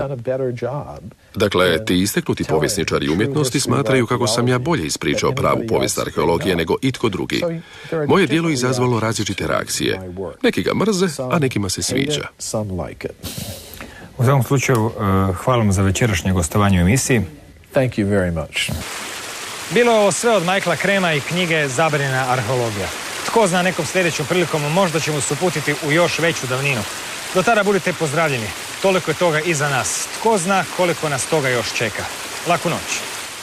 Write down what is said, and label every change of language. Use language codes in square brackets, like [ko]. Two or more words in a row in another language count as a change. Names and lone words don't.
[hr] Dakle, ti isteknuti povjesničari umjetnosti smatraju kako sam ja bolje ispričao pravu povijest arheologije nego itko drugi. Moje djelo izazvalo različite reakcije. Neki ga mrze, a nekima se sviđa. U svakom slučaju, hvala vam za večerašnje gostovanje u emisiji. [en] Thank you very much. [hr] Bilo je ovo sve od Michaela Krema i knjige Zabranjena arheologija. Tko zna, nekom sljedećom prilikom možda ćemo se uputiti u još veću davninu. Do tada budite pozdravljeni. Toliko je toga iza nas. Tko zna koliko nas toga još čeka. Laku noć.